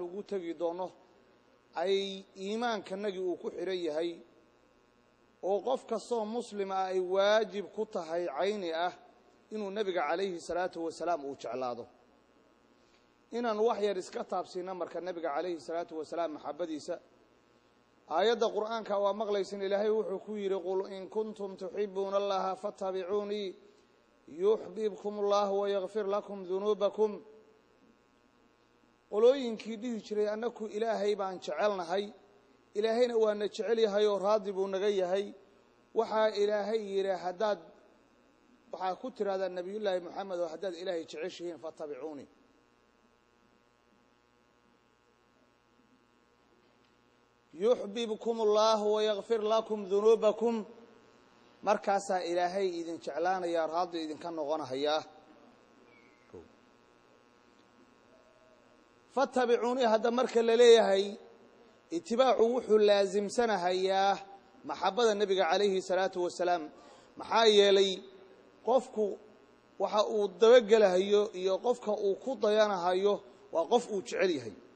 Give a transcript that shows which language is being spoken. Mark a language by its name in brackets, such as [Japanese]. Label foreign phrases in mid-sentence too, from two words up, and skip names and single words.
[Somali] ugu tagi doono ay iimaankanagi uu ku xiran yahay oo qof kastoo muslim ah ay waajib ku tahay cayni ah inuu nabiga [Arabic] عليه الصلاة والسلام [Somali] uu jeclaado inaan wax yar iska taabsiina marka nabiga [Arabic] عليه الصلاة والسلام [Somali] maxabadiisa aayadda quraanka waa maqlaysin ilaahay wuxuu ku yiri [Arabic] قل إن كنتم تحبون الله فاتبعوني يحببكم الله ويغفر لكم ذنوبكم [Somali] qolooyinkii dhihi jiray annaku ilaahay baan jecelnahay ilaahayna waa na jecel yahay oo raadi buu naga yahay waxa ilaahay yiri hadaad waxa ku tiraada nabiyullaahi maxamed oo hadaad ilaahay jeceshiin fattabi'uni [Arabic] يحببكم الله ويغفر لكم ذنوبكم [Somali] markaasa ilaahay idin jeclaanaya raadi idin ka noqonaya fattabi'uni hada marka la leeyahay itibaacu wuxuu laazimsanayaa maxabada nabiga [Arabic] عليه الصلاة والسلام [Somali] maxaa yeelay qofku waxa uu dabagalahayo iyo qofka uu ku dayanahayo waa qof uu jecel yahay